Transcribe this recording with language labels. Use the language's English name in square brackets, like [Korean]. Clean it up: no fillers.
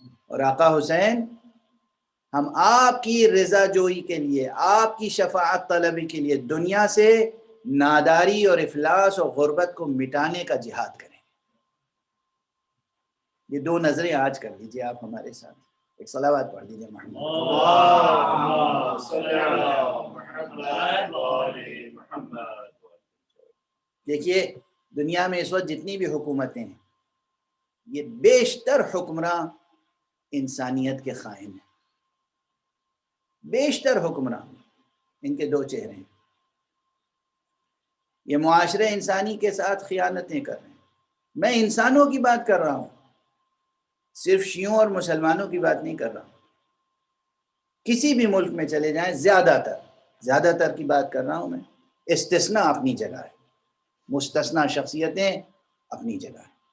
[Urdu] اور آقا حسین ہم آپ کی رضا جوئی کے لیے، آپ کی شفاعت طلبی کے لیے دنیا سے ناداری اور افلاس اور غربت کو مٹانے کا جہاد کریں۔ یہ دو نظریں آج کر لیجئے آپ ہمارے ساتھ، ایک صلوات پڑھ لیجئے محمد [Arabic] اللهم صل على محمد وآل محمد۔ [Urdu] دیکھیے دنیا میں اس وقت جتنی بھی حکومتیں ہیں یہ بیشتر حکمراں انسانیت کے خائن ہیں، بیشتر حکمراں ان کے دو چہرے ہیں، یہ معاشرے انسانی کے ساتھ خیانتیں کر رہے ہیں۔ میں انسانوں کی بات کر رہا ہوں، صرف شیعوں اور مسلمانوں کی بات نہیں کر رہا ہوں، کسی بھی ملک میں چلے جائیں زیادہ تر کی بات کر رہا ہوں میں، استثناء اپنی جگہ ہے، مستثنیٰ شخصیتیں اپنی جگہ ہے۔